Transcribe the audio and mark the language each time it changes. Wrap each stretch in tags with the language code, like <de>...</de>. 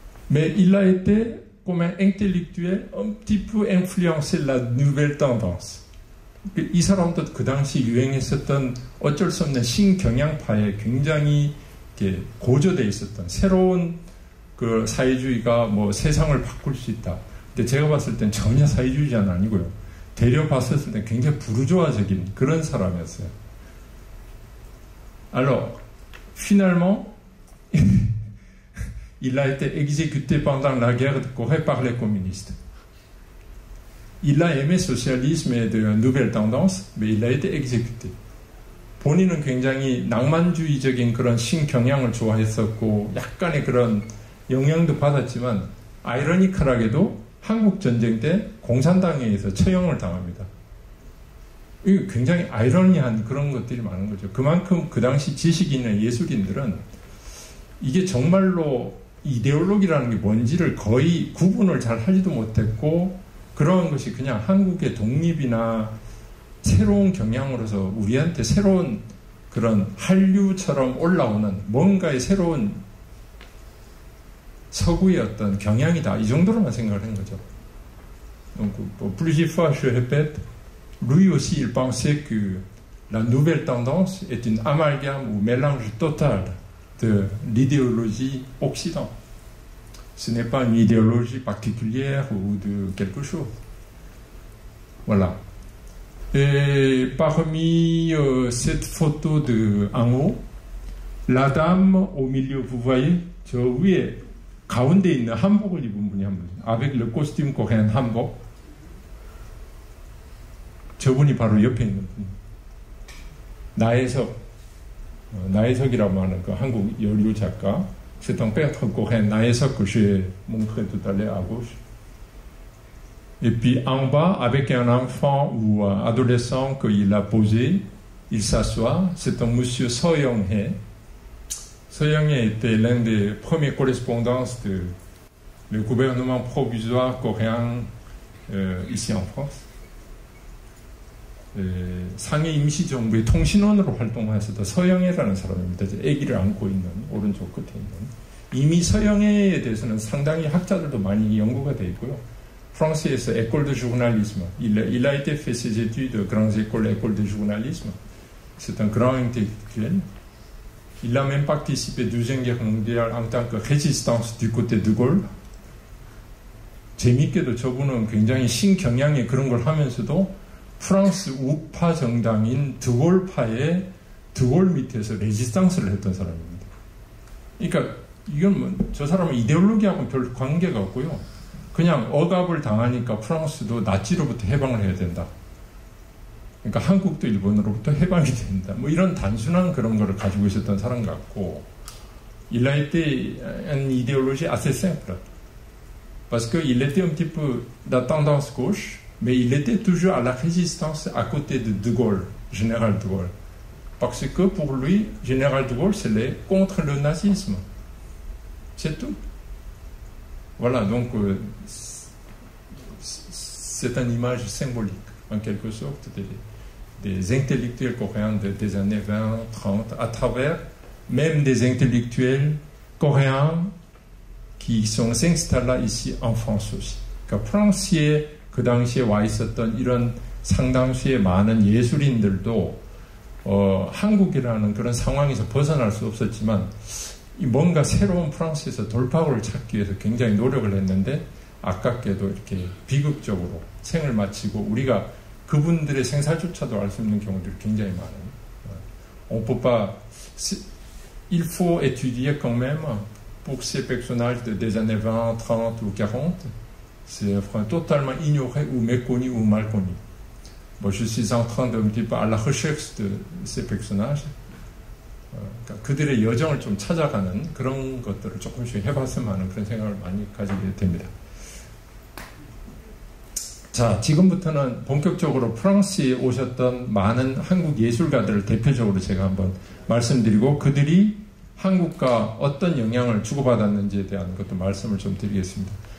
<fr>Mais il a été, comme un intellectuel, un petit peu influencé la nouvelle tendance.</fr> <ko>이 사람도 그 당시 유행했었던 어쩔 수 없는 신경향파에 굉장히 고조되어 있었던 새로운 그 사회주의가 뭐 세상을 바꿀 수 있다. 근데 제가 봤을 땐 전혀 사회주의자는 아니고요. 되려 봤을 땐 굉장히 부르주아적인 그런 사람이었어요.</ko> <fr>Alors, finalement, il a été exécuté pendant la guerre de Corée par les communistes. Il a aimé le socialisme et de nouvelles tendances, mais il a été exécuté.</fr> <ko>본인은 굉장히 낭만주의적인 그런 신경향을 좋아했었고 약간의 그런 영향도 받았지만 아이러니컬하게도 한국전쟁 때 공산당에 의해서 처형을 당합니다. 이게 굉장히 아이러니한 그런 것들이 많은 거죠. 그만큼 그 당시 지식인이나 예술인들은 이게 정말로 이데올로기라는 게 뭔지를 거의 구분을 잘 하지도 못했고 그런 것이 그냥 한국의 독립이나 새로운 경향으로서 우리한테 새로운 그런 한류처럼 올라오는 뭔가의 새로운 서구의 어떤 경향이다. 이 정도로만 생각을 한 거죠.</ko> <fr>Donc, plusieurs fois je répète, lui aussi il pensait que la nouvelle tendance est une amalgame ou mélange total de l'idéologie occidentale. Ce n'est pas une idéologie particulière ou de quelque chose. Voilà. Et parmi cette photo de en haut, la dame au milieu, vous voyez,</fr> <ko>저 위에 가운데 있는 한복을 입은 분이 한 분,</ko> <fr>avec le costume coréen 한복.</fr> <ko>저분이 바로 옆에 있는 분. 나혜석이라고 하는 그 한국 여류 작가.</ko> <fr>C'est un peintre coréen, Nahaesok, que j'ai montré tout à l'heure à gauche. Et puis en bas, avec un enfant ou un adolescent qu'il a posé, il s'assoit. C'est un monsieur Soyoung-hae. Soyoung-hae était l'un des premiers correspondants du gouvernement provisoire coréen ici en France.</fr> <ko>상해 임시정부의 통신원으로 활동했었던 서영애라는 사람입니다. 아기를 안고 있는 오른쪽 끝에 있는. 이미 서영애에 대해서는 상당히 학자들도 많이 연구가 되어 있고요. 프랑스에서</ko> <fr>école de journalisme. Il a été fait ses études aux grandes écoles de journalisme. C'est un grand intellectuel. Il a même participé à la Deuxième Guerre mondiale en tant que résistance du côté de Gaulle.</fr> <ko>재밌게도 저분은 굉장히 신경향의 그런 걸 하면서도 프랑스 우파 정당인 드골파의 드골 밑에서 레지스탕스를 했던 사람입니다. 그러니까 이건 뭐 저 사람은 이데올로기하고는 별 관계가 없고요. 그냥 억압을 당하니까 프랑스도 나치로부터 해방을 해야 된다. 그러니까 한국도 일본으로부터 해방이 된다. 뭐 이런 단순한 그런 거를 가지고 있었던 사람 같고,</ko> <fr>il a été une idéologie assez simple. Parce qu'il était un petit peu de tendance gauche, mais il était toujours à la résistance à côté de De Gaulle, général de Gaulle. Parce que pour lui, général de Gaulle, c'est contre le nazisme. C'est tout. Voilà, donc c'est une image symbolique, en quelque sorte, des intellectuels coréens des années 20, 30, à travers même des intellectuels coréens qui sont installés ici en France aussi.</fr> <ko>그러니까 프랑스에 그 당시에 와 있었던 이런 상당수의 많은 예술인들도 한국이라는 그런 상황에서 벗어날 수 없었지만 뭔가 새로운 프랑스에서 돌파구를 찾기 위해서 굉장히 노력을 했는데 아깝게도 이렇게 비극적으로 생을 마치고 우리가 그분들의 생사조차도 알 수 없는 경우들이 굉장히 많아요.</ko> <fr>On peut pas, il faut étudier quand même pour ces personnages des années 20, 30 ou 40. C'est totalement ignoré ou méconnu ou mal connu. Bon, je suis en train d'un petit peu à la recherche de ces personnages.</fr> <ko>그러니까 그들의 여정을 좀 찾아가는 그런 것들을 조금씩 해봤으면 하는 그런 생각을 많이 가지게 됩니다. 자, 지금부터는 본격적으로 프랑스에 오셨던 많은 한국 예술가들을 대표적으로 제가 한번 말씀드리고 그들이 한국과 어떤 영향을 주고받았는지에 대한 것도 말씀을 좀 드리겠습니다.</ko>